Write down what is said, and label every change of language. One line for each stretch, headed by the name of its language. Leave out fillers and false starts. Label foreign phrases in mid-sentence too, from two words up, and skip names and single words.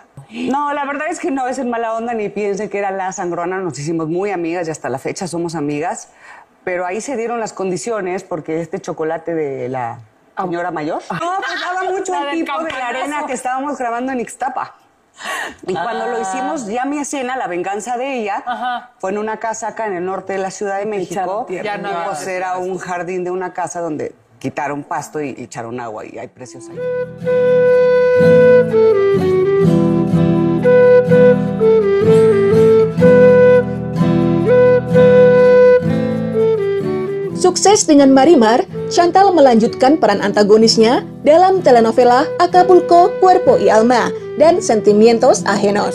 Spanish: No, la verdad es que no es en mala onda ni piensen que era la sangrona, nos hicimos muy amigas y hasta la fecha somos amigas, pero ahí se dieron las condiciones porque este chocolate de la señora mayor no, pues daba mucho el tipo de la arena que estábamos grabando en Ixtapa. Y cuando lo hicimos, ya mi escena, la venganza de ella, fue en una casa acá en el norte de la Ciudad de México. Pues era un jardín de una casa donde quitaron pasto y echaron agua, y hay precios ahí.
Indonesian: Sukses dengan Marimar, Chantal melanjutkan peran antagonisnya dalam telenovela Acapulco, Cuerpo y Alma dan Sentimientos Ajenos.